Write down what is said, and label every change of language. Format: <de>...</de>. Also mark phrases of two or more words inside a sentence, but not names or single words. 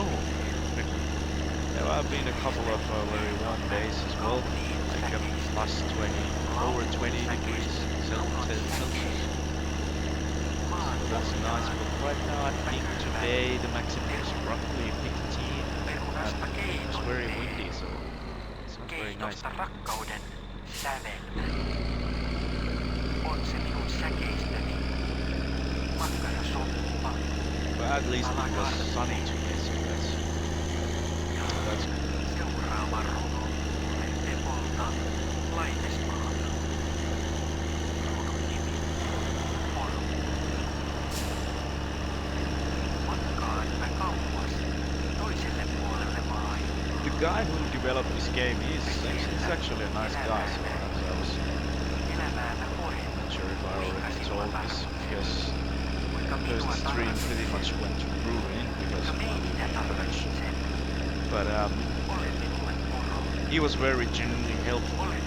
<en>There have been a couple of very warm days as well, like plus 20, over 20 degrees Celsius. So that's nice, but right now I think today the maximum is roughly 15 and it's very windy, so it's not very nice.</en> <fi>Rakkauden sävelmä. On se minun säkeistäni. Makkarasoppa.</fi> <en>But at least it was sunny today, so that's good.</en> <fi>Seuraava runo tulee Tepolta Laitesmaalta. Runon nimi on Matkaan mä kauas toiselle puolelle maailmaa.</fi> <en>The guy who developed this game he's actually a nice guy, so I was not sure if I already told this, because the stream pretty much went to ruin because of my connection. But he was very genuinely helpful.</en>